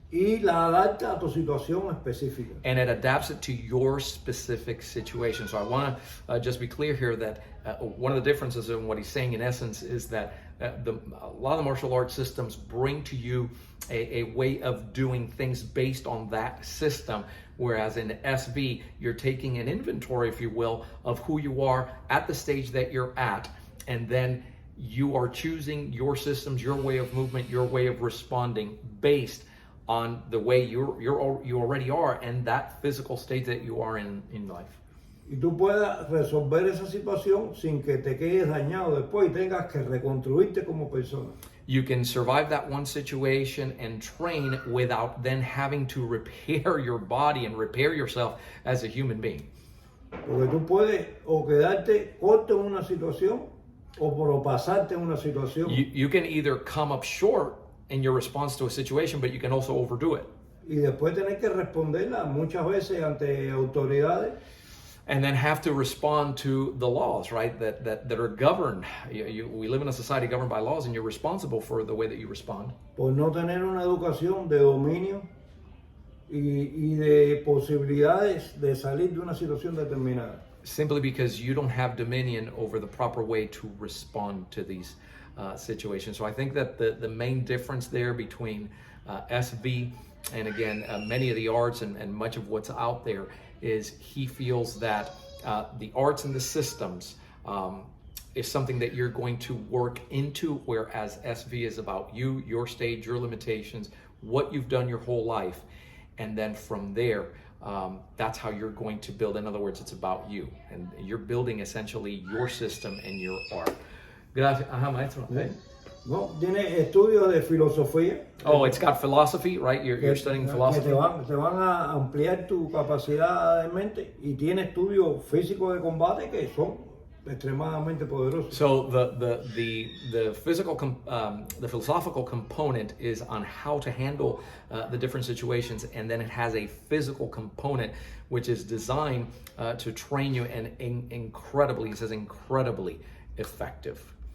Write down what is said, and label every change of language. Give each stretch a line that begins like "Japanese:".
Spanish: Y la adapta a tu situación específica.
English: and it adapts it to your specific situation. So I want to just be clear here that one of the differences in what he's saying in essence is that a lot of the martial arts systems bring to you a way of doing things based on that system, whereas in SV, you're taking an inventory, if you will, of who you are at the stage that you're at, and then you are choosing your systems, your way of movement, your way of responding based on the way you already are and that physical state that you are in life.
Spanish: Y tú puedas resolver esa situación sin que te quedes dañado después y tengas que reconstruirte como persona.
English: You can survive that one situation and train without then having to repair your body and repair yourself as a human being.
Spanish: Porque tú puedes o quedarte corto en una situación o propasarte en una situación.
English: You can either come up short in your response to a situation, but you can also overdo it.
Spanish: Y después tener que responderla muchas veces ante autoridades.
English: And then have to respond to the laws, right, that are governed. We live in a society governed by laws, and you're responsible for the way that you respond.
Spanish: Por no tener una educación de dominio y de posibilidades de salir de una situación determinada.
English: Simply because you don't have dominion over the proper way to respond to these situations. So I think that the main difference there between SV and again, many of the arts and much of what's out there is he feels that the arts and the systems is something that you're going to work into, whereas SV is about you, your stage, your limitations, what you've done your whole life. And then from there, that's how you're going to build. In other words, it's about you. And you're building essentially your system and your art.
Spanish: Gracias. Ajá, maestro. ¿Sí? No, tiene estudios de filosofía.
English: Oh, it's got philosophy, right? You're studying philosophy.
Spanish: Que te van a ampliar tu capacidad de mente, y tiene estudios físicos de combate que son extremadamente poderosos.
English: So the physical the philosophical component is on how to handle the different situations, and then it has a physical component which is designed to train you, and incredibly, it says incredibly effective.